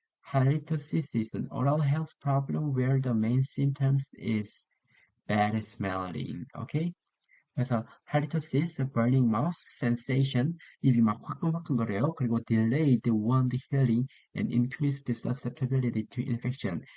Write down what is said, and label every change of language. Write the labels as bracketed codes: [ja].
[en] Halitosis is an oral health problem where the main symptoms is bad smelling. Okay? [ko] 그래서 halitosis, [en] burning mouth sensation, [ko] 입이 막 화끈화끈거려요. 그리고 [en] delayed wound healing and increased susceptibility to infection.